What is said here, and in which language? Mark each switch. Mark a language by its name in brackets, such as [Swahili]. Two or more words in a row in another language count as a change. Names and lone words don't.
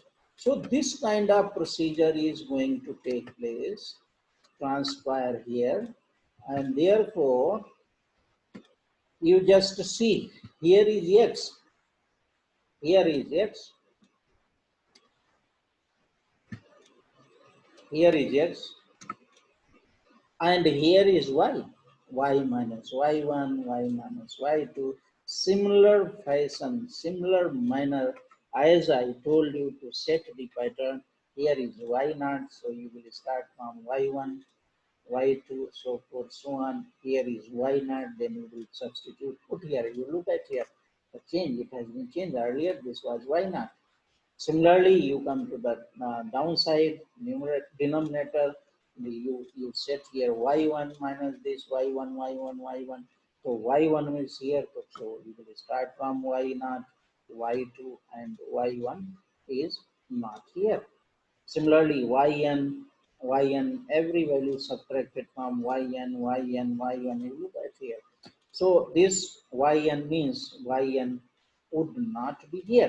[English] So this kind of procedure is going to take place, transpire here, and therefore you just see, here is x, here is x, here is x, and here is y, y minus y1, y minus y2, similar fashion, similar manner as I told you to set the pattern. Here is y naught, so you will start from y1, y2, so forth, so on. Here is y naught, then you will substitute, put here, you look at here, the change, it has been changed. Earlier this was y naught. Similarly, you come to the downside, denominator, you set here y1 minus this, y1, y1, y1. So y1 is here, so you will start from y naught, y2, and y1 is not here. Similarly, yn, every value subtracted from yn, you look at here. So this yn means yn would not be here.